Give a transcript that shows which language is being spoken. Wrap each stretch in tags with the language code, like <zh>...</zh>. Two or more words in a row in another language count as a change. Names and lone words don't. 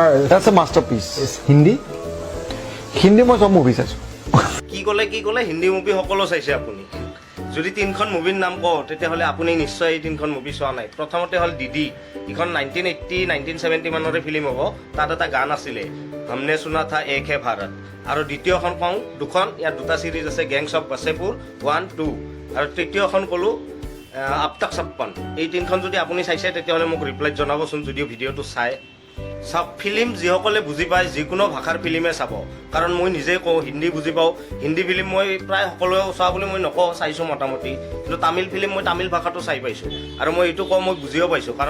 <en>That's a masterpiece</en> <as>হিন্দী মই চব মুভি চাইছোঁ কি ক'লে হিন্দী মুভি সকলো চাইছে আপুনি যদি তিনিখন মুভিৰ নাম কওঁ তেতিয়াহ'লে আপুনি নিশ্চয় এই তিনিখন মুভি চোৱা নাই প্ৰথমতে হ'ল দিদি ইখন 1970 মানৰে ফিল্ম হ'ব তাত এটা গান আছিলে हमने सुना था एक है भारत আৰু দ্বিতীয়খন কওঁ দুখন ইয়াত দুটা চিৰিজ আছে গেংছ অফ বাছেপুৰ 1, 2 আৰু তৃতীয়খন ক'লোঁ আব তক ছপ্পন এই তিনিখন যদি আপুনি চাইছে তেতিয়াহ'লে মোক ৰিপ্লাইত জনাবচোন যদিও ভিডিঅ'টো চাই চাওক ফিল্ম যিসকলে বুজি পায় যিকোনো ভাষাৰ ফিল্মে চাব কাৰণ মই নিজেই কওঁ হিন্দী বুজি পাওঁ হিন্দী ফিল্ম মই প্ৰায় সকলোৱে চোৱা বুলি মই নকওঁ চাইছোঁ মোটামুটি কিন্তু তামিল ফিল্ম মই তামিল ভাষাটো চাই পাইছোঁ আৰু মই এইটো কওঁ মই বুজিও পাইছোঁ কাৰণ</as>